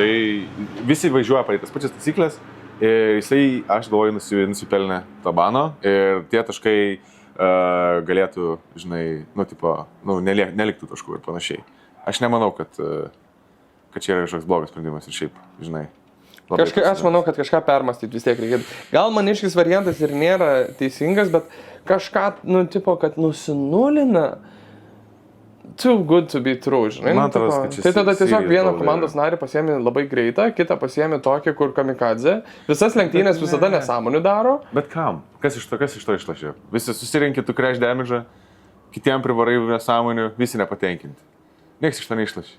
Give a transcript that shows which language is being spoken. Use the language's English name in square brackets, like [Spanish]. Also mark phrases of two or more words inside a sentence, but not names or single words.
[Lithuanian] Visi važiuoja pagal tas pačias taisyklės. Ir jisai, aš galvoju, nusipelnė tą baną ir tie taškai galėtų, žinai, neliktų taškų ir panašiai. Aš nemanau, kad čia yra kažkoks blogas sprendimas ir šiaip, žinai. Aš manau, kad kažką permastyti vis tiek reikėtų. Gal maniškis variantas ir nėra teisingas, bet kažką, kad nusinulina. [English] Too good to be true, [Lithuanian] žinai. Tai tada tiesiog vieną komandos narį pasiemi labai greitą, kitą pasiemi tokį, kur kamikadze. Visas lenktynės visada nesąmonių daro. Bet kam? Kas iš to išlašė? Visi susirinkit, tu [English] crash damage, [Lithuanian] kitiem privarai nesąmonių, visi nepatenkinti. Niekas iš to neišlašė.